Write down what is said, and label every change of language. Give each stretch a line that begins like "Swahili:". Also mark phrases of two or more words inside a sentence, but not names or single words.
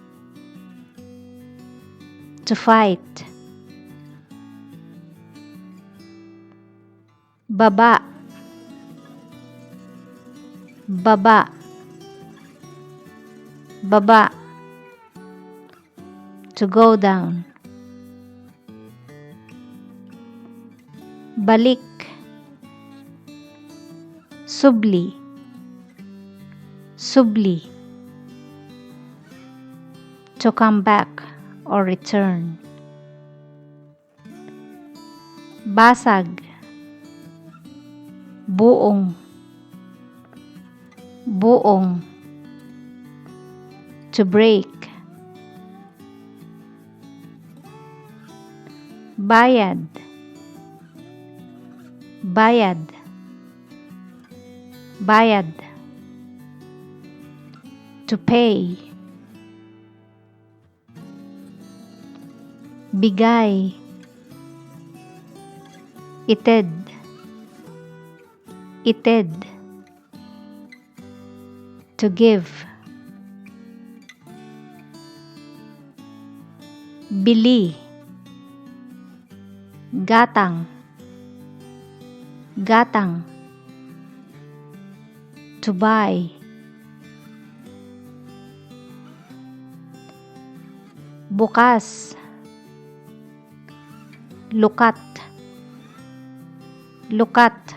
English: To fight.
Iloko: Baba, baba, baba.
English: To go down.
Iloko: Balik, subli, subli.
English: To come back or return.
Iloko: Basag, buong, buong.
English: To break.
Iloko: Bayad, bayad, bayad.
English: To pay.
Iloko: Bigay, ited, ited.
English: To give. Bili,
Iloko: gatang, gatang.
English: To buy.
Iloko: Bukas, lukat, lukat.